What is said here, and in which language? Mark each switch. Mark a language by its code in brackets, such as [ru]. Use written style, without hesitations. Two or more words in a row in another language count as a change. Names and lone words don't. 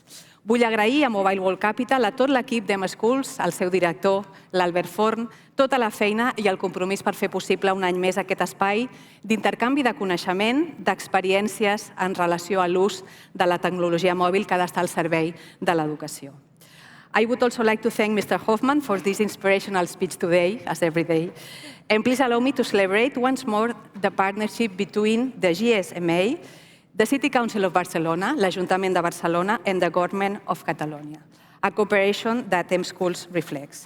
[ca] Vull agrair a Mobile World Capital, a tot l'equip d'M-Schools, al seu director, l'Albert Forn, tota la feina i el compromís per fer possible un any més aquest espai d'intercanvi de coneixement, d'experiències en relació a l'ús de la tecnologia mòbil que ha d'estar al servei de l'educació. [en] I would also like to thank Mr. Hoffman for this inspirational speech today, as every day. And please allow me to celebrate once more the partnership between the GSMA, the City Council of Barcelona, [ca] l'Ajuntament de Barcelona, [en] and the Government of Catalonia, a cooperation that M-Schools reflects.